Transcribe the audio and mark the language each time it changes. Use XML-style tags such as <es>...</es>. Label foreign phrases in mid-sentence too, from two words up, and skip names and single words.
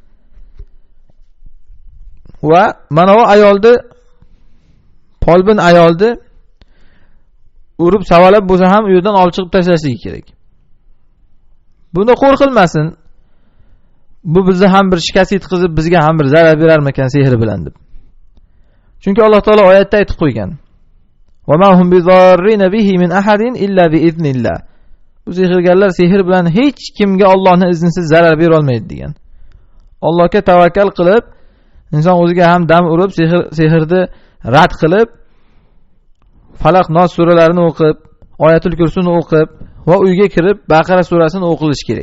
<uz>Va mana bu ayolni, folbin ayolni urib savalab bo'lsa ham u yerdan olib chiqib tashlashlik kerak. Bunda qo'rqilmasin. Bu bizni ham bir shikast yetkazib, bizga ham bir zarar berarmikan sehri bilan deb. Chunki Alloh taolo oyatda aytib qo'ygan:</uz> <ar>"وما هم بضارين به من أحد إلا بإذن الله."</ar> <uz>Bu sehrgarlar sehr bilan hech kimga Allohning iznisiz zarar bera olmaydi degan. Allohga tavakkal qilib, inson o'ziga ham dam urib, sehrni rad qilib, Falaq, Nos suralarini o'qib, Oyatul Kursini o'qib va uyga kirib Baqara surasini o'qilish kerak.</uz>